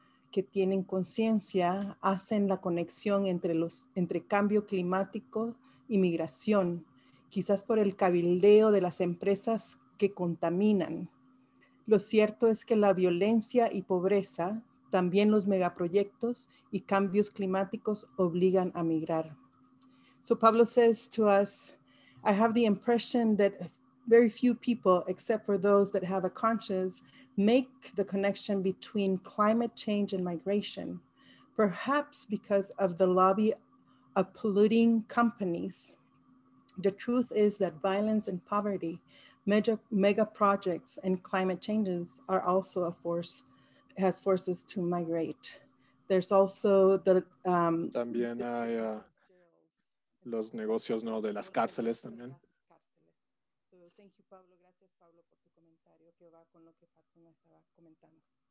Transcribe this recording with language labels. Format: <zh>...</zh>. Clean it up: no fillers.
<es>Que tienen conciencia hacen la conexión entre cambio climático inmigración, quizás por el cabildeo de las empresas que contaminan. Lo cierto es que la violencia y pobreza, también los megaproyectos y cambios climáticos obligan a migrar.</es> <en>So Pablo says to us, I have the impression that very few people, except for those that have a conscience, make the connection between climate change and migration, perhaps because of the lobby of polluting companies. The truth is that violence and poverty, mega projects and climate changes are also a force, has forces to migrate. There's also the</en> <es>También hay los negocios, ¿no? De las cárceles también.</es> <en>So thank you, Pablo.</en> <es>Gracias, Pablo, por tu comentario que va con lo que Fátima estaba comentando.</es>